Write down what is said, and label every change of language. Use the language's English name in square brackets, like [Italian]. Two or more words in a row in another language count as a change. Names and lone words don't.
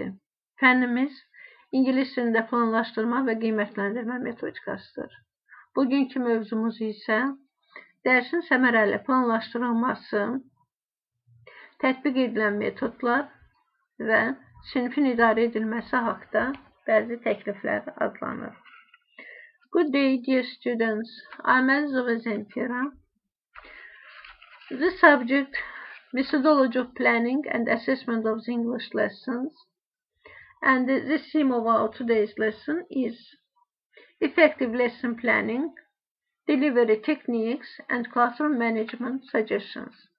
[Azerbaijani] Fənnimiz İngilis dilində planlaşdırma və qiymətləndirmə metodikasıdır. Bugünkü mövzumuz isə dərsin səmərəli planlaşdırılması, tətbiq edilən metodlar və sinifin idarə edilməsi haqqında bəzi təkliflər adlanır. [English] Good day, dear students. I'm Mingəcevir. The subject, methodology of planning and assessment of the English lessons. And the theme of our today's lesson is effective lesson planning, delivery techniques, and classroom management suggestions.